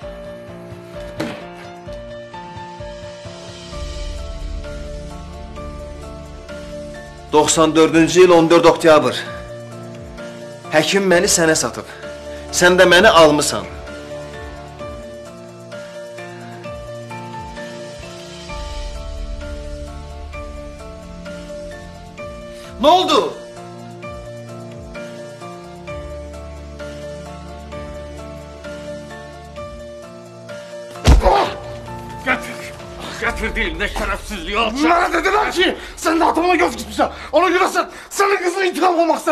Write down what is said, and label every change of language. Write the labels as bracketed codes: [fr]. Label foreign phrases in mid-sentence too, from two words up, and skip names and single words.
[az] ...94-cü il 14 oktyabr. Həkim məni sənə satıb. Sən də məni almısan. Nə oldu? [tr] Getir değil, ne şerefsizliği alçak. Bana dediler ki sen de atamına göz gitmişsin. Ona göre sen senin kızın intikam olmak istedin.